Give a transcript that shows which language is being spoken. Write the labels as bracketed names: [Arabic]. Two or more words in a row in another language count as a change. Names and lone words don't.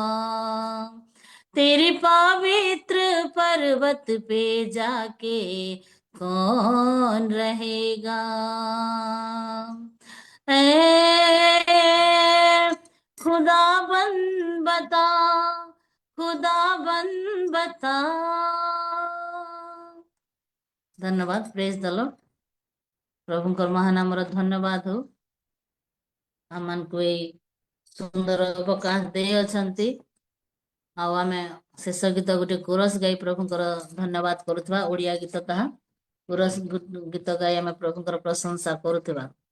[Hindi] तेरे पवित्र पर्वत पे जाके कौन रहेगा। ऐ खुदावन बता, खुदावन बता। [English] धन्यवाद। Praise the Lord. [Odia] प्रभुଙ୍କର ମହାନାମର ଧନ୍ୟବାଦ ହଉ। ଆମମାନଙ୍କୁ ଏଇ ସୁନ୍ଦର ଅବକାଶ ଦେଇଅଛନ୍ତି। ଆଉ ଆମେ ଶେଷ ଗୀତ ଗୋଟେ କୋରସ୍ ଗାଇ ପ୍ରଭୁଙ୍କର ଧନ୍ୟବାଦ କରୁଥିବା। ଓଡ଼ିଆ ଗୀତ ତାହା। କୋରସ୍ ଗୀତ ଗାଇ ଆମେ ପ୍ରଭୁଙ୍କର ପ୍ରଶଂସା କରୁଥିବା।